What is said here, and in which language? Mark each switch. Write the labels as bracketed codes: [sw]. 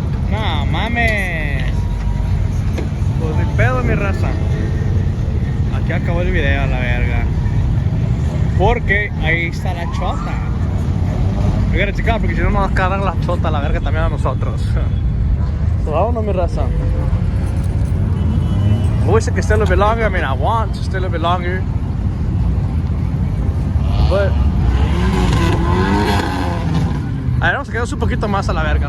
[es] No mames. Pues ni pedo, mi raza. Aquí acabó el video, a la verga. Porque ahí está la chota. [en] We gotta [es] checar porque si no nos va a cargar la chota, la verga también a nosotros. So, vámonos, mi raza. [en] I wish I could stay a little bit longer. I mean, I want to stay a little bit longer. [es] But a ver, vamos a quedarnos un poquito más a la verga.